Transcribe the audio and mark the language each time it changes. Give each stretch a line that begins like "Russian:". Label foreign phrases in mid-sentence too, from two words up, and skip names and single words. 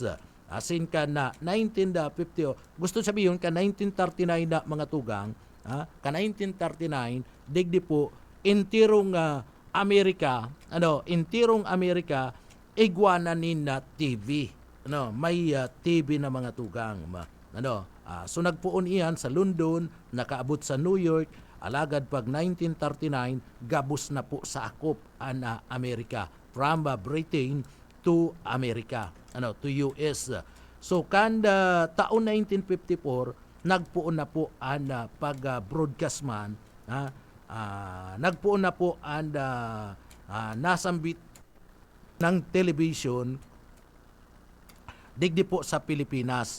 Bikol: Asin ka na 1950, gusto sabihin ka 1939 na mga tugang, ka 1939, digdi po intirong Amerika, igwananin na TV. May TV na mga tugang. So nagpuon iyan sa London, nakaabot sa New York, alagad pag 1939, gabos na po sa akop ang Amerika.
English: From Britain to America, to US.
Bikol: So kanda taon 1954, nagpuon na po ang pag-broadcast man, nagpuon na po ang nasambit ng television digdi po sa Pilipinas.